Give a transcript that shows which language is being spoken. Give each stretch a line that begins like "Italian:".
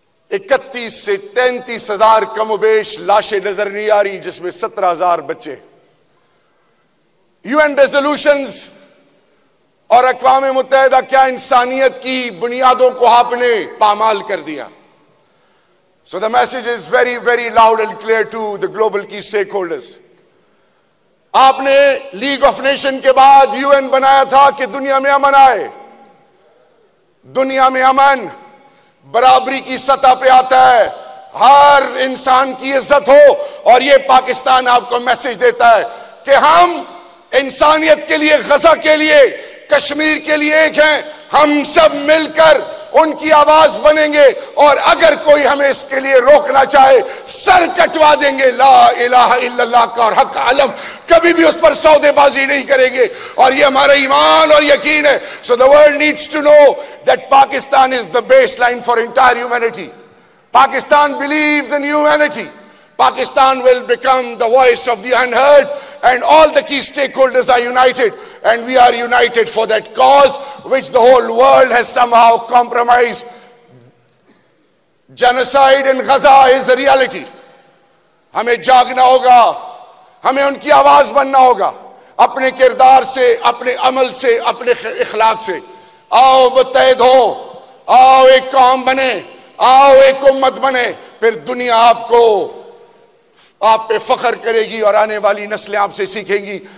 Urdu: 31 سے 33 ہزار کم و بیش لاشیں نظر نہیں آ رہی، جس میں 17,000 بچے. UN ریزولوشنز اور اقوام متحدہ کیا انسانیت کی بنیادوں کو آپ نے پامال کر دیا.
English: So the message is very, very loud and clear to the global key stakeholders.
Urdu: آپ نے لیگ آف نیشن کے بعد UN بنایا تھا کہ دنیا میں امن آئے. دنیا میں امن برابری کی سطح پہ آتا ہے، ہر انسان کی عزت ہو. اور یہ پاکستان آپ کو میسج دیتا ہے کہ ہم انسانیت کے لیے، غزہ کے لیے، کشمیر کے لیے ایک ہیں. ہم سب مل کر ان کی آواز بنیں گے، اور اگر کوئی ہمیں اس کے لیے روکنا چاہے سر کٹوا دیں گے. لا الہ الا اللہ کا اور حق علم، کبھی بھی اس پر سودے بازی نہیں کریں گے. اور یہ ہمارا ایمان اور یقین ہے.
English: So the world needs to know that Pakistan is the baseline for entire humanity. Pakistan believes in humanity. Pakistan will become the voice of the unheard, and all the key stakeholders are united, and we are united for that cause which the whole world has somehow compromised. Genocide in Gaza is a reality.
Urdu: ہمیں جاگنا ہوگا، ہمیں ان کی آواز بننا ہوگا، اپنے کردار سے، اپنے عمل سے، اپنے اخلاق سے. آؤ متحد ہو، آؤ ایک قوم بنے، آؤ ایک امت بنے. پھر دنیا آپ پہ فخر کرے گی، اور آنے والی نسلیں آپ سے سیکھیں گی.